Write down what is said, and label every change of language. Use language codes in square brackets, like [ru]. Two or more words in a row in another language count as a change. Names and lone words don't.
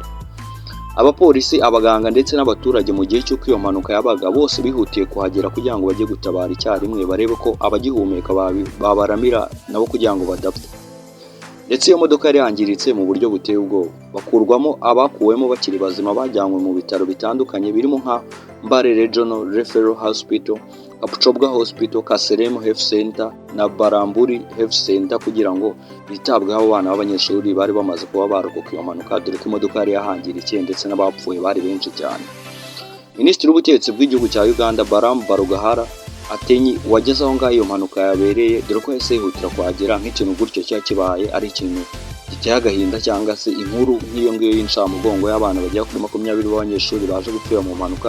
[rw] Abapolisi, abaganga ndetse n'abaturage mu gihe cy'uko iyo mpanuka yabaga bose bihutiye kuhagera kugira ngo bajye gutabara icyarimwe barebe ko abagihumeka babaramira nabo kugira ngo badapfa. Ndetse iyo modoka yari yangiritse mu buryo buteye ubwoba. Bakurwamo abakuwemo bakiri bazima bajyanywe mu bitaro bitandukanye birimo nka Mbale Regional Referral Hospital, Kapchorwa Hospital, Kaseremu Health Center na Baramburi Health Center kugira ngo bitabweho abo bana b'abanyeshuri bari bamaze kuba barokoka iyo mpanuka dore ko imodoka yari yahangirikiye ndetse n'abapfuye bari benshi cyane. Minisitiri w'ubutegetsi bw'igihugu cya Uganda Baramu Barugahara Atenyi wageze aho ngaho iyo mpanuka yabereye dore ko yahise yihutira kuhagera nk'ikintu gutyo cya kibaye ari ikintu giteye agahinda cyangwa se inkuru nk'iyo ngiyo y'incamugongo y'abana bagera kuri 20 b'abanyeshuri baje gupfira mu mpanuka.